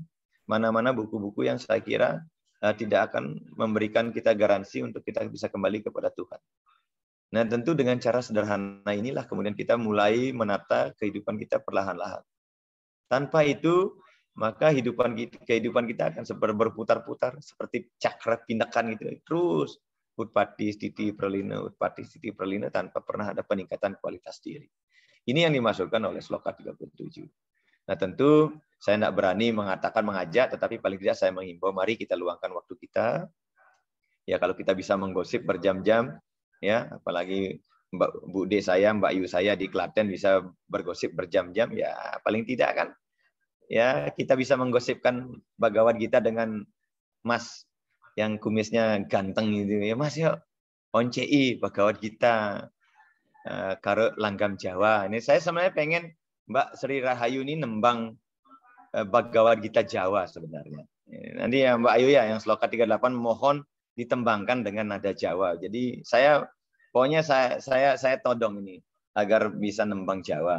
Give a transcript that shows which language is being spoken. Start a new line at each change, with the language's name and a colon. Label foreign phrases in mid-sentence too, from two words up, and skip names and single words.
Indonesian: Mana-mana buku-buku yang saya kira tidak akan memberikan kita garansi untuk kita bisa kembali kepada Tuhan. Nah, tentu dengan cara sederhana inilah kemudian kita mulai menata kehidupan kita perlahan-lahan. Tanpa itu, maka kehidupan kita akan berputar-putar seperti cakra pindakan gitu. Terus
Sanskrit: utpati stiti pralina
Indonesian: tanpa pernah ada peningkatan kualitas diri. Ini yang dimasukkan oleh sloka 37. Nah, tentu saya tidak berani mengajak, tetapi paling tidak saya menghimbau, mari kita luangkan waktu kita. Ya, kalau kita bisa menggosip berjam-jam, ya, apalagi Bu De saya, Mbak Yu saya di Klaten bisa bergosip berjam-jam, ya paling tidak kan, ya kita bisa menggosipkan Bhagavad Gita dengan Mas yang kumisnya ganteng gitu ya, Mas
Javanese: yuk oncei Bhagavad Gita karo langgam Jawa.
Indonesian: Ini saya sebenarnya pengen Mbak Sri Rahayu ini nembang Bhagavad Gita Jawa sebenarnya. Nanti ya Mbak Ayu ya yang sloka 38 mohon ditembangkan dengan nada Jawa. Jadi pokoknya saya todong ini agar bisa nembang Jawa.